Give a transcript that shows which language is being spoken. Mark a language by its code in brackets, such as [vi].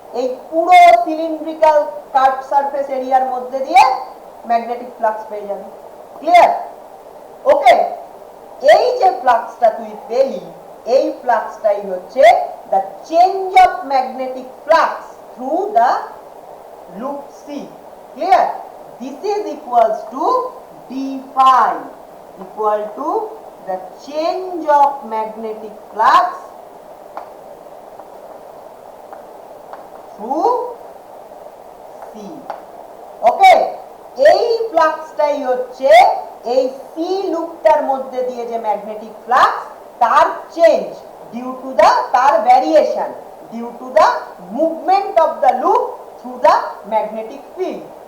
[bn] এই পুরো cylindrical curve surface এরিয়ার মধ্যে দিয়ে ম্যাগনেটিক ফ্লাক্স পেয়ে যাবি। ক্লিয়ার? ওকে, এই যে ফ্লাক্সটা তুই পেলি, এই ফ্লাক্সটাই হচ্ছে [en] the change of magnetic flux through the loop C. Clear? This is equals to d phi equal to the change of magnetic flux through C. [bn] Okay, এই ফ্লাক্সটাই হচ্ছে এই সি লুপটার মধ্যে দিয়ে যে ম্যাগনেটিক ফ্লাক্স, তার চেঞ্জ [en] Due to the, তার variation due to the movement of the loop through the magnetic field.